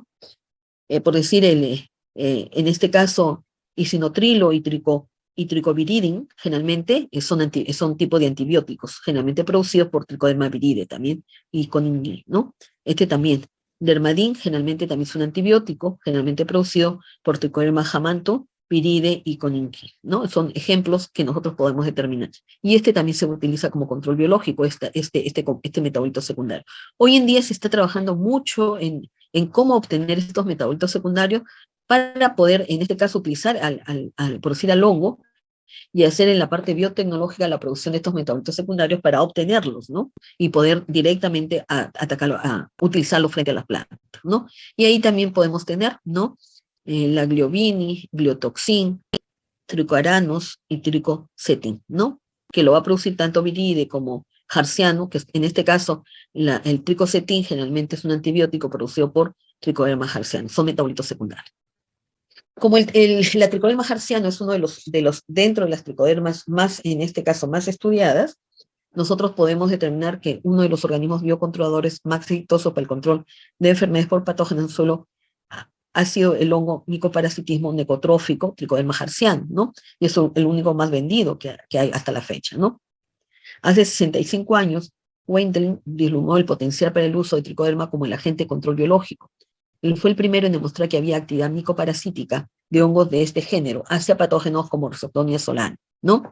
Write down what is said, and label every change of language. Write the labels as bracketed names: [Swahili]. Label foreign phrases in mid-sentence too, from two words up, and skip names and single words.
[Spanish] Por decir, en este caso, isinotrilo y tricoviridin, generalmente son tipo de antibióticos, generalmente producidos por tricoderma viride también, y con, ¿no? Este también. Dermadin generalmente también es un antibiótico, generalmente producido por tricoderma jamanto, viride y coninquil, ¿no? Son ejemplos que nosotros podemos determinar. Y este también se utiliza como control biológico, este metabolito secundario. Hoy en día se está trabajando mucho en cómo obtener estos metabolitos secundarios para poder, en este caso, utilizar por decir, al hongo y hacer en la parte biotecnológica la producción de estos metabolitos secundarios para obtenerlos, ¿no? Y poder directamente atacarlo, utilizarlo frente a las plantas, ¿no? Y ahí también podemos tener, ¿no? La gliobini, gliotoxin, tricoaranos y tricocetin, ¿no? Que lo va a producir tanto viride como jarciano, que en este caso el tricocetin generalmente es un antibiótico producido por tricoderma jarciano, son metabolitos secundarios. Como la tricoderma jarciano es uno dentro de las tricodermas más, en este caso, más estudiadas, nosotros podemos determinar que uno de los organismos biocontroladores más exitosos para el control de enfermedades por patógenos en suelo ha sido el hongo micoparasitismo necotrófico, tricoderma jarciano, ¿no? Y es el único más vendido que hay hasta la fecha, ¿no? Hace 65 años, Wendling vislumbró el potencial para el uso de tricoderma como el agente de control biológico. Él fue el primero en demostrar que había actividad micoparasítica de hongos de este género hacia patógenos como Rhizoctonia solana, ¿no?